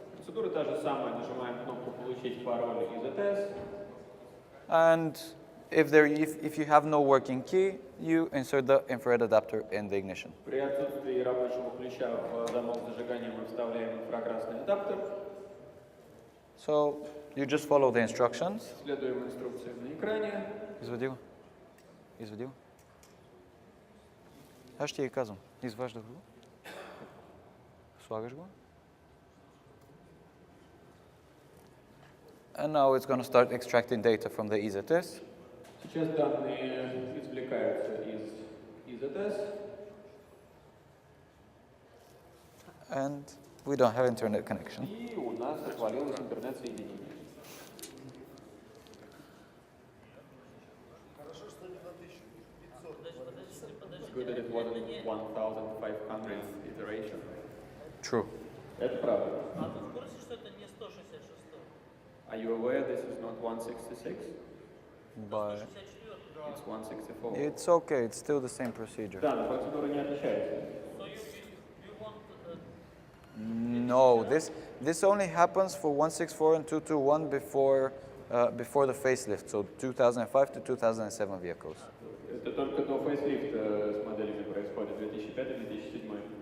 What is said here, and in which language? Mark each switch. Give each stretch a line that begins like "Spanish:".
Russian: Процедура та же самая. Нажимаем кнопку «Получить пароль EZS».
English: And if you have no working key, you insert the infrared adapter in the ignition.
Russian: При отсутствии рабочего ключа в замок зажигания мы вставляем инфракрасный адаптер.
English: So you just follow the instructions.
Russian: Следуем инструкциям на экране.
Bulgarian: Извади го. Извади го. Аз ще ти казвам. Изваждаш го. Слагаш го.
English: And now it's going to start extracting data from the EZS.
Russian: Сейчас данные извлекаются из EZS.
English: And we don't have internet connection.
Russian: И у нас отвалилось интернет-соединение.
English: Good that it wasn't 1,500 iteration. True.
Russian: Это правда. А ты в курсе, что это не 166?
English: Are you aware this is not 166? But It's 164. it's okay. It's still the same procedure.
Russian: Да, но процедура не отличается.
English: So you want No, this only happens for 164 and 221 before the facelift, so 2005 to 2007 vehicles.
Russian: Это только до фейслифта с моделями происходит, 2005-2007.